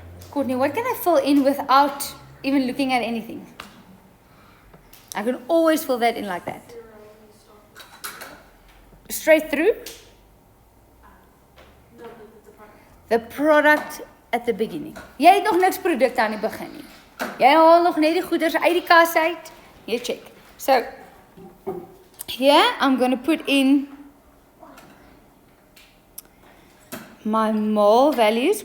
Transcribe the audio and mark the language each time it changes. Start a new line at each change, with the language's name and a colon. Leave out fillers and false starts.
English: Courtney, what can I fill in without even looking at anything? I can always fill that in like that. Straight through? The product at the beginning.
Afrikaans: Jy het nog niks produkte aan die begin nie. Jy haal nog net die goeders uit die kas uit. Jy check.
English: So, here I'm going to put in my mol values.